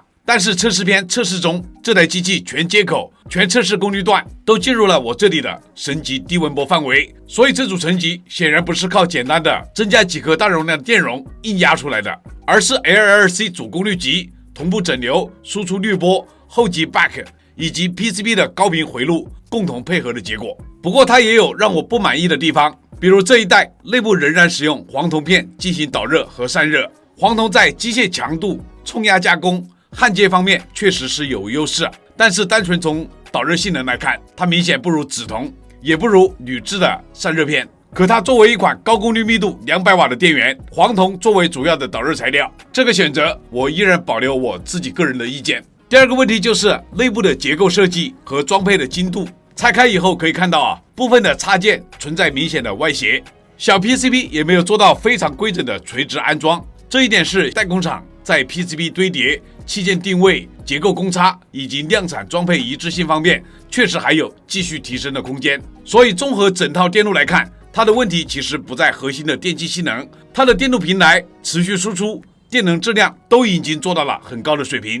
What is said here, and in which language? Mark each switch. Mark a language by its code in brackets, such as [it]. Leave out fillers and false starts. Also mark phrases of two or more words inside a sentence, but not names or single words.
[zh] 但是測試片測試中，這台機器全接口、全測試功率段都進入了我這裡的神級低紋波範圍，所以這組成績顯然不是靠簡單的增加幾顆大容量的電容硬壓出來的，而是 LLC 主功率級、同步整流、輸出濾波、後級 back 以及 PCB 的高頻回路共同配合的結果。不過它也有讓我不滿意的地方，比如這一代內部仍然使用黃銅片進行導熱和散熱，黃銅在機械強度、冲壓加工、焊接方面確實是有優勢，但是單純從導熱性能來看，它明顯不如紫銅，也不如鋁製的散熱片。可它作為一款高功率密度200瓦的電源，黃銅作為主要的導熱材料，這個選擇我依然保留我自己個人的意見。第二個問題就是內部的結構設計和裝配的精度。拆開以後可以看到部分的插件存在明顯的歪斜，小 PCB 也沒有做到非常規整的垂直安裝，這一點是代工廠在 PCB 堆疊、器件定位、結構公差以及量產裝配一致性方面，確實還有繼續提升的空間。所以綜合整套電路來看，它的問題其實不在核心的電機性能，它的電路平台、持續輸出、電能質量都已經做到了很高的水平。